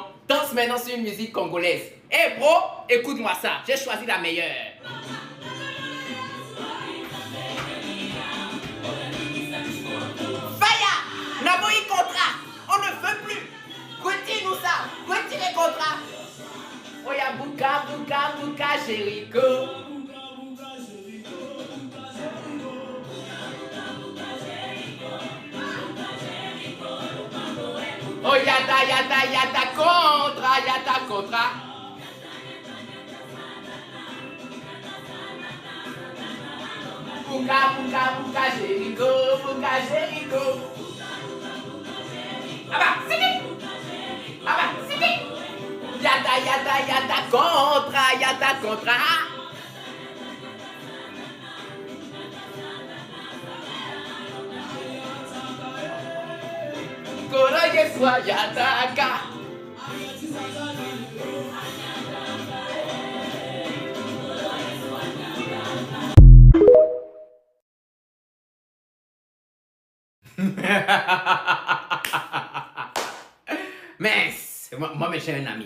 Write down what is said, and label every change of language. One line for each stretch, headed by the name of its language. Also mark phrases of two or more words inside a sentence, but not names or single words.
French: Danse maintenant sur une musique congolaise. Eh bro, écoute-moi ça, j'ai choisi la meilleure.
Lingala: Faya, Naboyi
French: contrat, on ne veut plus. Retire-nous ça, retirez contrat.
Lingala: Oya Bouka, Bouka, Bouka, Jericho. Oh yata, yata, yata, contra, yata, contra. Bouka, Bouka, Bouka, Jericho, Bouka, Jericho.
French: Ah bah, c'est dit. Ah bah, c'est dit.
Lingala: Yata, yata, yata, contra, yata, contra. Koroye swa yataka.
French: Mais moi j'ai un ami.